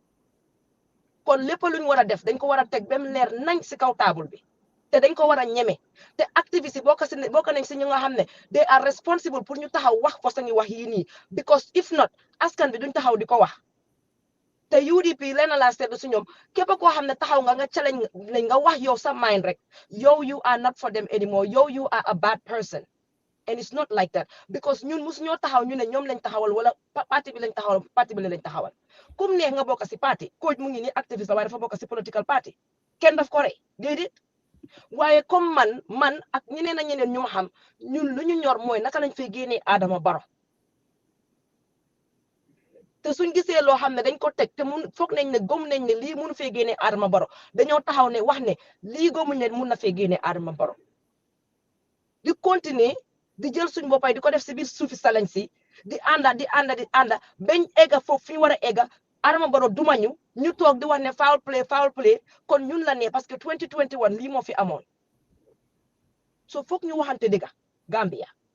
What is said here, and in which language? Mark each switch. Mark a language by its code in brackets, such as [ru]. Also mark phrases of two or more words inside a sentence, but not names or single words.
[wo] kon lépp luñ war a def dañ ko war a teg ba mu leer nañ si kaw table bi te dañ ko war a ñeme te activiste yi bokk nañ si ñu nga xam ne [en] they are responsible [wo] pour ñu taxaw wax ko sa ngi wax yii nii [en] because if not [wo] askan bi duñ taxaw di ko wax te UDP lenn laa seetlu si ñoom képp koo xam ne taxaw nga challenge lañ nga wax yow sa mind rek yow [en] you are not for them anymore [wo] yow [en] you are a bad person and it's not like that because [wo] ñun musu ñoo taxaw ñu ne ñoom lañ taxawal wala parti bi lañ taxawal parti bi lañ taxawal kum neex nga bokk si parti coach mu ngi ni activiste la waaye dafa bokk si [en] political party [wo] kenn daf ko rey déedéet waaye comme man ak ñeneen ak ñeneen ñu ma xam ñun lu ñu ñor mooy naka lañ fay génnee Adama Barrow te suñ gisee loo xam ne dañ ko teg te mun foog nañ ne gëm nañ ne lii mënu fee génnee Adama Barrow dañoo taxaw ne wax ne lii gëmuñ ne mun na fee génnee Adama Barrow di continuer di jël suñ boppay di ko def si biir suufi salañ si di ànda bañ egga foofu fi ñu war a egga Adama Barrow duma ñu toog di wax ne [en] foul play [wo] kon ñun la ne [fr] parce que [wo] 2021 lii moo fi amoon so foog ñu waxante dëgga Gambia